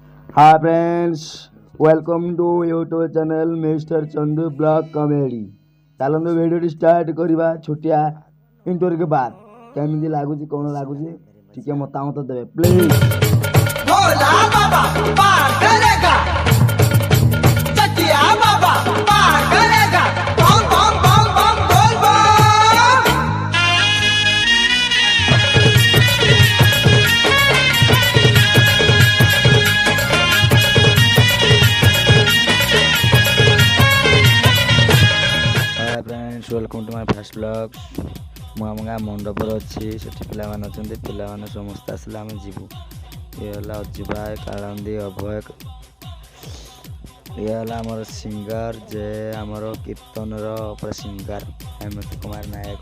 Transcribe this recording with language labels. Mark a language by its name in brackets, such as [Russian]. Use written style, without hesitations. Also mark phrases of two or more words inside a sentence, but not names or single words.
[English] Hi friends, welcome to YouTube channel Mr. Chandu Blog Comedy. [Odia] ଚାଲନ୍ତୁ ଭିଡ଼ିଓଟି ଷ୍ଟାର୍ଟ କରିବା ଛୋଟିଆ ଇଣ୍ଟର [Hindi] के बाद [Odia] କେମିତି ଲାଗୁଛି କ'ଣ ଲାଗୁଛି ଟିକେ ମତାମତ ଦେବେ ପ୍ଲିଜ। [Hindi] भोला बाबा पार करेगा चटिया बाबा पार करेगा बम बम बम बम बोल बम। [English] Hi friends, welcome to my first blog. [Odia] ମୁଁ ଆମ ଗାଁ ମଣ୍ଡପରେ ଅଛି। ସେଠି ପିଲାମାନେ ଅଛନ୍ତି। ପିଲାମାନେ ସମସ୍ତେ ଆସିଲେ ଆମେ ଯିବୁ। ଇଏ ହେଲା ଅଜୁ ଭାଇ, କାଳନ୍ଦୀ, ଅଭୟ। ଇଏ ହେଲା ଆମର ସିଙ୍ଗର ଯେ ଆମର କୀର୍ତ୍ତନର ପୁରା ସିଙ୍ଗର ହେମନ୍ତ କୁମାର ନାୟକ।